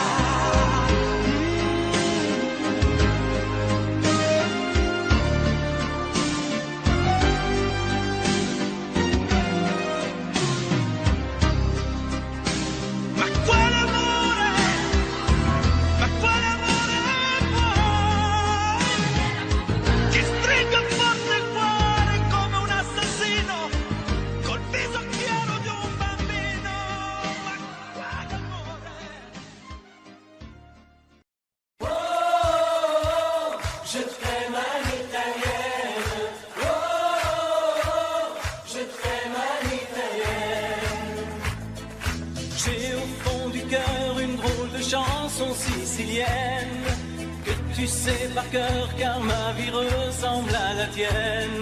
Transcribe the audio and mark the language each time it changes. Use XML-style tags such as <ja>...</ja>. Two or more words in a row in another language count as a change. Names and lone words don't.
<it>Ma quale amore? Ma quale amore vuoi? Che stringa forte il cuore come un assassino col viso chiaro di un bambino. Ma quale amore?</it> <fr>Je t'aime à l'italienne. Oh, je t'aime à l'italienne. J'ai au fond du cœur une drôle de chanson sicilienne que tu sais par cœur car ma vie ressemble à la tienne.</fr>